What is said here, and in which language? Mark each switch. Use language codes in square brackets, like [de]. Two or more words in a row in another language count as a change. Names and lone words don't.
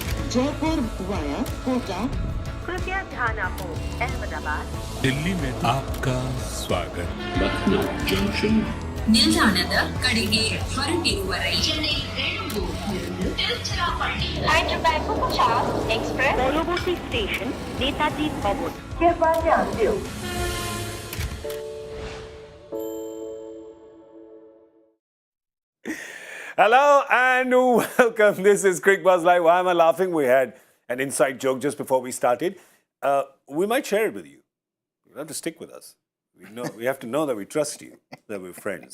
[hi] जयपुर वाया कोटा। [gu] कृपया ध्यान आपो अहमदाबाद [hi] दिल्ली में आपका स्वागत. Lucknow Junction. [kn] ನಿಲ್ದಾಣದ ಕಡೆಗೆ ಹೊರಟಿರುವ ರೈಲು [bn] एक्सप्रेस পরবর্তী স্টেশন নেতাজি ভবন [hi] कृपया ध्यान दियो. [en] Hello and welcome. This is Cricbuzz Live. Why am I laughing? We had an inside joke just before we started. We might share it with you. You have to stick with us. We have to know that we trust you, that we're friends.